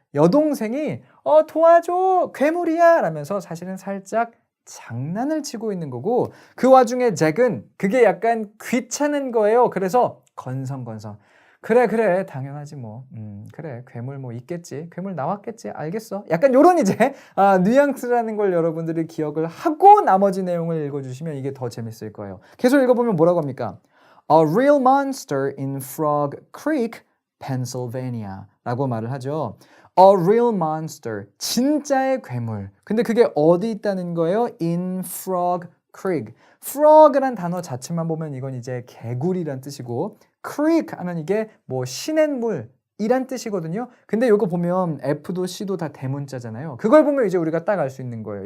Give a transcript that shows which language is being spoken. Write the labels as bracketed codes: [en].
[ko] 여동생이 도와줘, 괴물이야 라면서 사실은 살짝 장난을 치고 있는 거고, 그 와중에 잭은 그게 약간 귀찮은 거예요. 그래서 건성건성, 그래 당연하지 뭐, 그래 괴물 뭐 있겠지, 괴물 나왔겠지, 알겠어, 약간 요런 이제 뉘앙스라는 걸 여러분들이 기억을 하고 나머지 내용을 읽어주시면 이게 더 재밌을 거예요. 계속 읽어보면 뭐라고 합니까? [en] A real monster in Frog Creek, Pennsylvania [ko] 라고 말을 하죠. [en] A real monster, [ko] 진짜의 괴물. 근데 그게 어디 있다는 거예요? [en] In Frog Creek. [ko] Frog란 단어 자체만 보면 이건 이제 개구리란 뜻이고, Creek 하면 이게 뭐 시냇물 이란 뜻이거든요. 근데 이거 보면 F도 C도 다 대문자잖아요. 그걸 보면 이제 우리가 딱 알 수 있는 거예요.